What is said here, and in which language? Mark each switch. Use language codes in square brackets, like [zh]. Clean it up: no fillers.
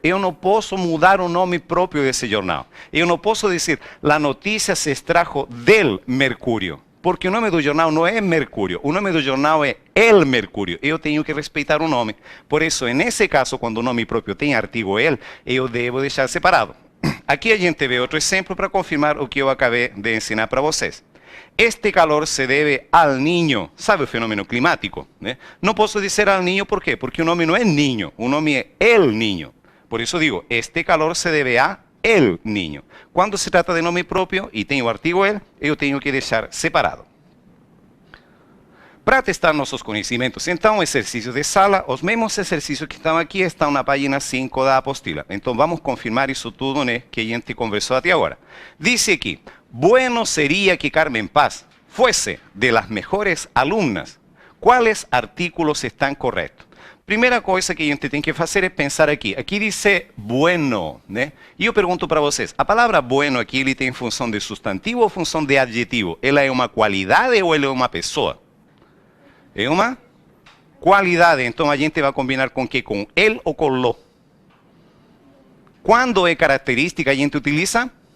[pt] Eu não posso mudar o nome próprio desse jornal. Eu não posso dizer, [es] la notícia se extrajo del Mercurio. [pt] Porque o nome do jornal não é Mercúrio, o nome do jornal é El Mercúrio. Eu tenho que respeitar o nome. Por isso, nesse caso, quando o nome próprio tem artigo el, eu devo deixar separado. Aqui a gente vê outro exemplo para confirmar o que eu acabei de ensinar para vocês. [es] Este calor se deve al niño. [pt] Sabe o fenômeno climático, né? Não posso dizer al niño, por quê? Porque o nome não é niño, o nome é el niño. Por isso digo, [es] este calor se deve a el niño. [pt] Quando se trata de nome próprio e tem o artigo el, eu tenho que deixar separado. Para testar nossos conhecimentos, então, exercícios de sala, os mesmos exercícios que estão aqui estão na página 5 da apostila. Então, vamos confirmar isso tudo, né, que a gente conversou até agora. [es] Diz aqui, bueno sería que Carmen Paz fuese de las mejores alumnas. ¿Cuáles artículos están correctos? [pt] Primeira coisa que a gente tem que fazer é pensar aqui. Aqui diz bueno, né? E eu pergunto para vocês, a palavra bueno aqui ele tem função de substantivo ou função de adjetivo? Ela é uma qualidade ou ela é uma pessoa? É uma qualidade. Então a gente vai combinar com que? Com el ou com lo? Quando é característica a gente utiliza?